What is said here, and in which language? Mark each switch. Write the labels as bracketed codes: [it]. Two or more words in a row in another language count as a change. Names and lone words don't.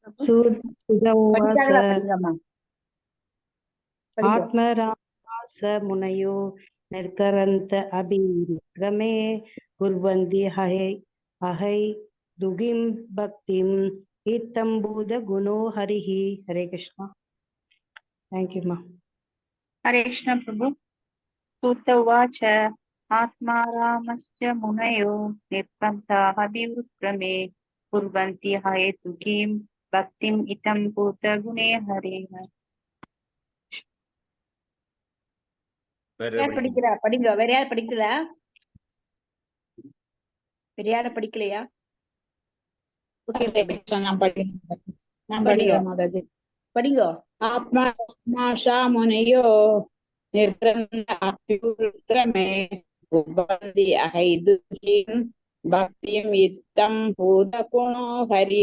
[sa] आत्मारामश्च मुनयो निर्ग्रन्था अपि उरुक्रमे कुर्वन्ति अहै तुकीं भक्तिम् इत्थम् भूत गुणो हरिः. हरे कृष्ण. [ta] தேங்க்யூ மா. [sa] हरे कृष्ण प्रभु. सूत उवाच आत्मा रामस्य मुनयो निर्बन्धाः विवृक्रमे कुर्वन्ति हेतुकीं भक्तिम् इतं भूतगुणे हरेः. [ta] படிக்கிறா? படிங்க. வேற யார் படிக்கல? வேற யாரும் படிக்கலையா? படிங்க. [sa] आत्मा रामाश्च मुनयो निर्ग्रन्था अपि उरुक्रमे कुर्वन्ति अहैतुकीं भक्तिम् इत्थम् भूत गुणो हरि.